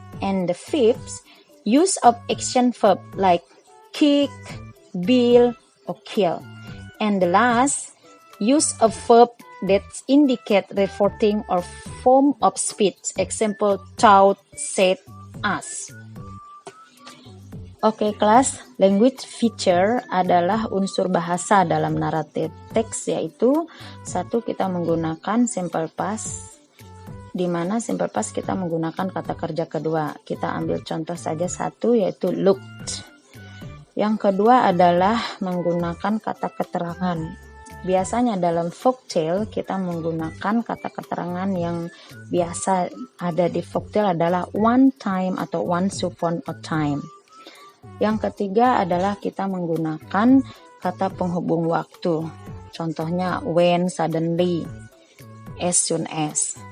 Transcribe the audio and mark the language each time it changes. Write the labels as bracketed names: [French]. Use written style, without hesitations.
[English] And the fifth, use of action verb like kick, bill, or kill. And the last, use of verb that indicate reporting or form of speech. Example, thought, said, asked. [Indonesian] Oke, kelas, language feature adalah unsur bahasa dalam naratif teks, yaitu satu, kita menggunakan simple past, di mana simple past kita menggunakan kata kerja kedua. Kita ambil contoh saja satu, yaitu looked. Yang kedua adalah menggunakan kata keterangan. Biasanya dalam folktale kita menggunakan kata keterangan yang biasa ada di folktale adalah one time atau [English] once upon a time. [Indonesian] Yang ketiga adalah kita menggunakan kata penghubung waktu. Contohnya [English] when, suddenly, as soon as.